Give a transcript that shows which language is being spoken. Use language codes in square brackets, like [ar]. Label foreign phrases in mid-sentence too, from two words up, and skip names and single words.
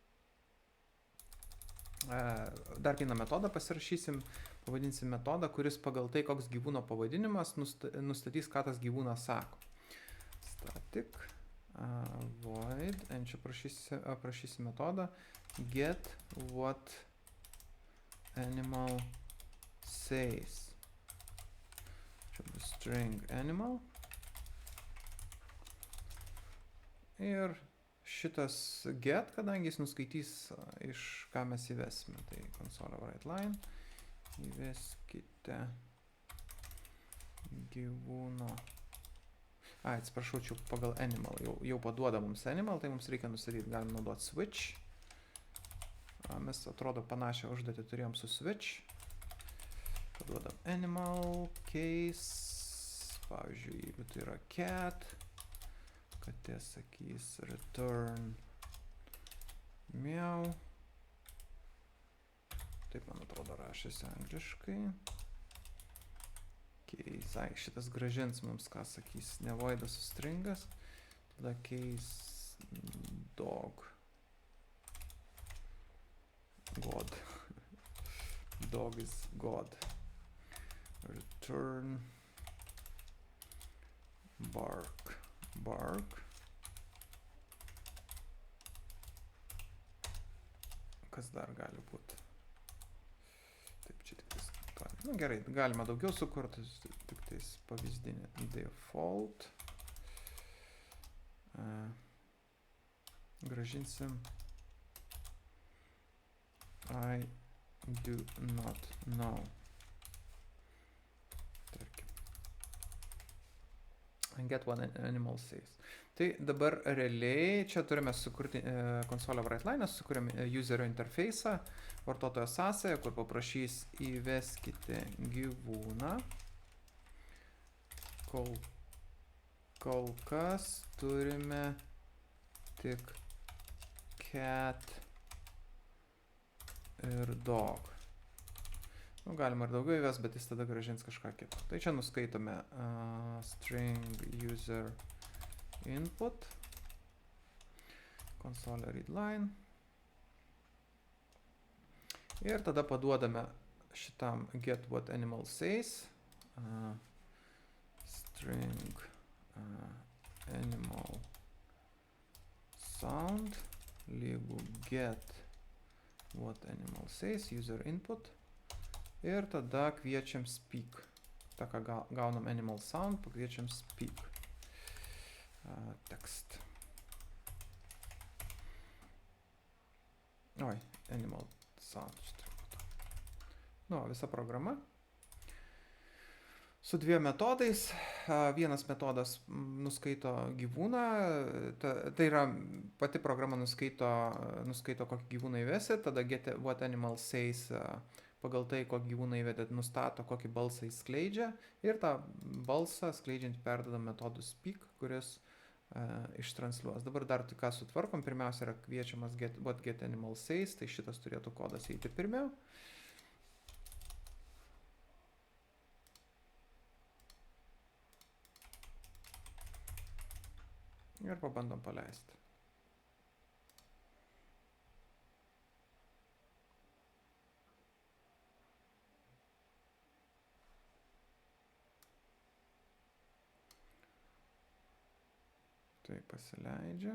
[lt] Dar vieną metodą pasirašysim, pavadinsim metodą, kuris pagal tai, koks gyvūno pavadinimas, nustatys, ką tas gyvūnas sako. [en] Static void, [lt] čia prašysim metodą [en] get what animal says. [lt] Čia bus string animal. Ir šitas get, kadangi jis nuskaitys, iš ką mes įvesime. Tai konsolė Brightline. Įveskite gyvūno. Atsiprašau, čia pagal animal. Jau paduoda mums animal, tai mums reikia nustatyti. Galim naudoti switch. Mes atrodo panašią užduotį turėjom su switch. Paduodam animal, case. Pavyzdžiui, jeigu tai yra cat. Katė sakys [en] return meow. [lt] Taip, man atrodo, rašėsi angliškai. Case, šitas grąžins mums, ką sakys, ne voidas su stringas. Tada [en] case dog. God. Dog is God. Return bark. Bark. [lt] Kas dar gali būti? Taip, čia tik tais. Nu gerai, galima daugiau sukurti, tik tais pavyzdinį default. Grąžinsim [en] I do not know. get what animal says. [lt] Tai dabar realiai čia turime sukurti konsolę WriteLine, sukūrėme userio interfejsą, vartotojo sąsąją, kur paprašys įveskite gyvūną. Kol kas turime tik cat ir dog. Nu, galima ir daugiau įves, bet jis tada grąžins kažką kitą. Tai čia nuskaitome [en] string user input, console readline. [lt] Ir tada paduodame šitam [en] get what animal says. String animal sound [lt] lygu [en] get what animal says user input. [lt] Ir tada kviečiam speak. Ta, ką gaunam [en] animal sound, [lt] pakviečiam speak. Text. Oi, [en] animal sound. [lt] Nu, visa programa. Su dviem metodais. Vienas metodas nuskaito gyvūną. Tai yra pati programa nuskaito kokį gyvūną įvesi. Tada [en] get what animal says [lt] pagal tai, kokį gyvūną įvedėt, nustato, kokį balsą jis skleidžia. Ir tą balsą skleidžiant perdodam metodų speak, kuris ištransliuos. Dabar dar tik ką sutvarkom. Pirmiausia yra kviečiamas [en] get animal says, [lt] tai šitas turėtų kodas eiti pirmiau. Ir pabandom paleisti. Tai pasileidžia.